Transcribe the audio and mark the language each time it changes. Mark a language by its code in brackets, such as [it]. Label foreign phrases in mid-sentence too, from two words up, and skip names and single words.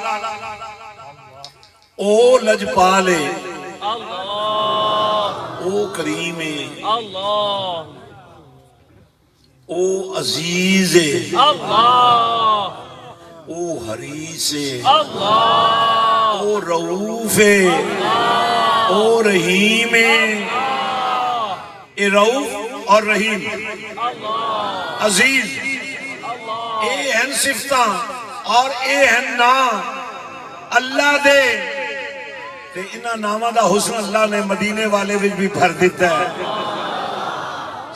[pa] او لجپالے، او کریم، او عزیز، او حریص، او رؤوف، او رحیم۔ اے رؤوف اور رحیم، عزیز، اے ہیں صفتاں اور اے ہیں نام اللہ دے تے انہاں نامہ دا حسن اللہ نے مدینے والے وچ بھی بھر دیتا ہے۔